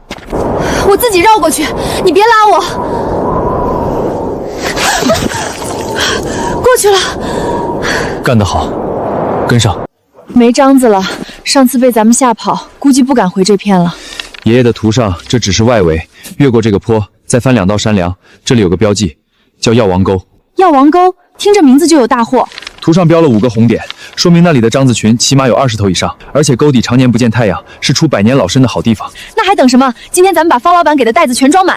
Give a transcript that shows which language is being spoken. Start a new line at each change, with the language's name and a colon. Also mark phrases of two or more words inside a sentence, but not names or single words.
Chinese: 我自己繞过去，你别拉我。过去了。干得好，跟上。没章子了，上次被咱们吓跑，估计不敢回这片了。爷爺的图上這只是外圍，越過這個坡，再翻2道山梁，這裡有個標記，叫藥王溝。藥王溝，聽着名字就有大禍。圖上標了5個紅點，說明那裡的獐子群起碼有20頭以上，而且溝底常年不見太陽，是出百年老參的好地方。那還等什麼？今天咱們把方老板給的袋子全裝滿。